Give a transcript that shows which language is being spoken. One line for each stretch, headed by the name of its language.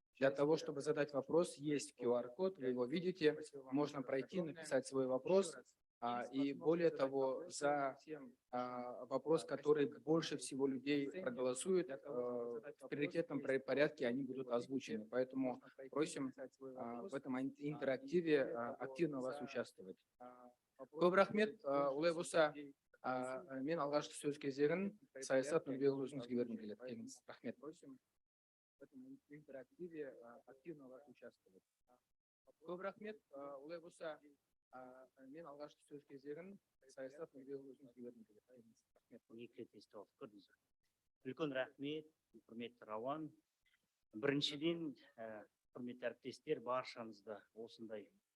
Russian: Для того, чтобы задать вопрос, есть QR-код, вы его видите, можно пройти, написать свой вопрос. И более того, за вопрос, который больше всего людей проголосует, в приоритетном порядке они будут озвучены. Поэтому просим в этом интерактиве активно вас участвовать.
Kazakh: Көп рахмет, олай болса, мен алғашқы сөз кезегін Саясат Нұрбекұлы өзіңізге бергім келеді. Келіңіз. Рахмет.
Russian: Просим в этом интерактиве активно вас участвовать.
Kazakh: Көп рахмет, олай болса, мен алғашқы сөз кезегін Саясат Нұрбекұлы өзіңізге бергім келеді. Екі рет естіп көрдіңіздер. Үлкен рахмет, құрметті Рауан. Біріншіден, құрметті әріптестер, баршаңызды осындай